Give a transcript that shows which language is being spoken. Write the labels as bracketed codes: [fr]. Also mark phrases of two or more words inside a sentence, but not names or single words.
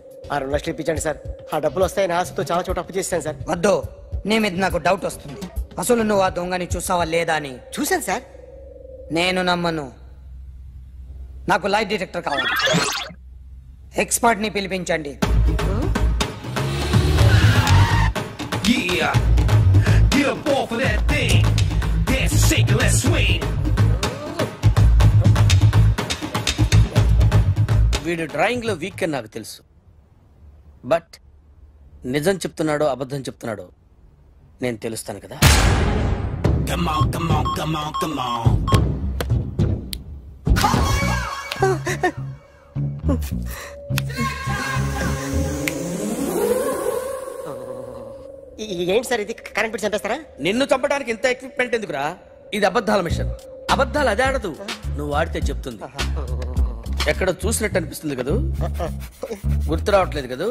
[te] 2 లక్షలు ఇప్పించండి సార్. ఆ డబ్బులు వస్తాయని ఆశతో చాలా చోట అప్పు చేస్తాను సార్. వద్దు, నీ మీద నాకు డౌట్ వస్తుంది. అసలు నువ్వు ఆ దొంగని చూసావా లేదా అని. చూశాను సార్. నేను నమ్మను. నాకు [en] light detector [te] కావాలి. ఎక్స్పర్ట్ ని పిలిపించండి. [en] Yeah, get up off of that thing. Dance and shake and let's swing. [te] వీడు డ్రాయింగ్ లో వీక్ అని నాకు తెలుసు, బట్ నిజం చెప్తున్నాడో అబద్ధం చెప్తున్నాడో నేను తెలుస్తాను కదా. [en] Come on, come on, come on, come on. [te] ఏంటి సార్ ఇది? [en] current bill [te] చంపేస్తారా? నిన్ను చంపడానికి ఇంత ఎక్విప్మెంట్ ఎందుకురా? ఇది అబద్ధాల మిషన్. అబద్ధాలు అదే ఆడదు, నువ్వు ఆడితే చెప్తుంది. ఎక్కడ చూసినట్టు అనిపిస్తుంది కదూ, గుర్తు రావట్లేదు కదూ.